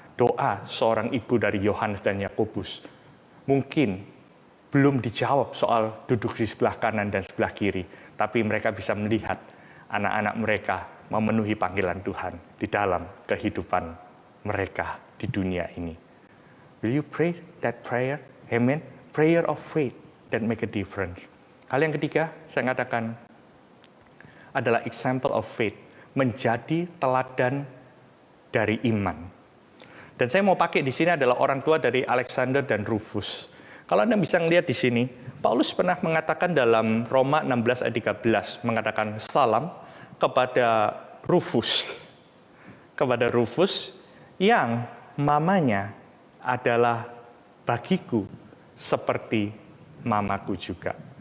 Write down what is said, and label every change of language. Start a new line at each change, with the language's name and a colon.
Indonesian: Doa seorang ibu dari Yohanes dan Yakobus mungkin belum dijawab soal duduk di sebelah kanan dan sebelah kiri, tapi mereka bisa melihat anak-anak mereka memenuhi panggilan Tuhan di dalam kehidupan mereka di dunia ini.
English: Will you pray that prayer? Amen. Prayer of faith that make a difference.
Indonesian: Hal yang ketiga, saya katakan adalah
English: example of faith,
Indonesian: menjadi teladan dari iman. Dan saya mau pakai di sini adalah orang tua dari Alexander dan Rufus. Kalau Anda bisa melihat di sini, Paulus pernah mengatakan dalam Roma 16 ayat 13, mengatakan salam kepada Rufus yang mamanya adalah bagiku seperti mamaku juga.